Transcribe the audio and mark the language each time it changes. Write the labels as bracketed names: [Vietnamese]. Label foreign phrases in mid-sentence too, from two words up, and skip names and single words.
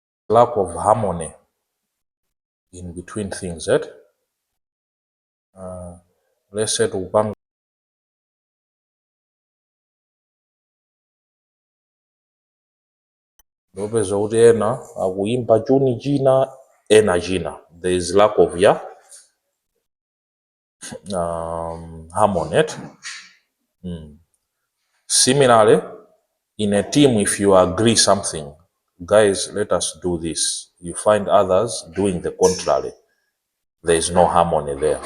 [English] lack of harmony in between things, right? [Nyanja] Let's say tukupanga ndopeza kuti ena akuimba chuni china ena china. [English] There is lack of harmony, right? Similarly, in a team, if you agree something, guys, let us do this, you find others doing the contrary, there is no harmony there.